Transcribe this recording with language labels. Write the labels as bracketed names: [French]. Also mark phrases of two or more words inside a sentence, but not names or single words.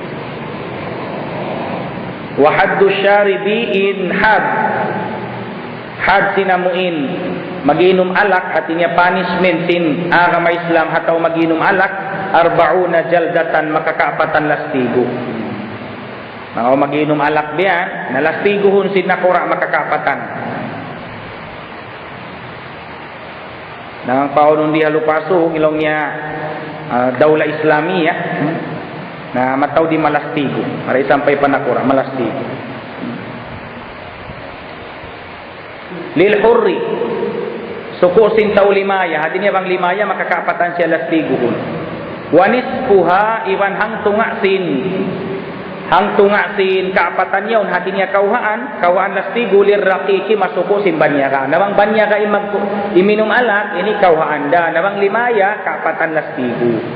[Arabic] Wa haddu syaribi [Tausug] in had had sinamuin magiinom alak at niya punishment sin agama Islam hataw magiinom alak 40 jaldatan makakaapatan lastigo. Mga magiinom alak biyan nalastiguhon sin nakura makakaapatan. Nang paunon di halupaso ilong niya [Arabic] daula Islamiyah [Tausug] na mataw di malastigo. Maray sampay panakura malastigo. [Arabic] Lil hurri [Tausug] sukusin taw limaya hadi niya bang limaya makakaapatan siya lastigo kun wanis puha iwan hang tunga sin kaapatan yaun hadi niya kauhaan lastigo [Arabic] lir raqiqi [Tausug] masukusin banyaga nawang banyaga iminum alak ini kauhaan da nawang limaya kaapatan lastigo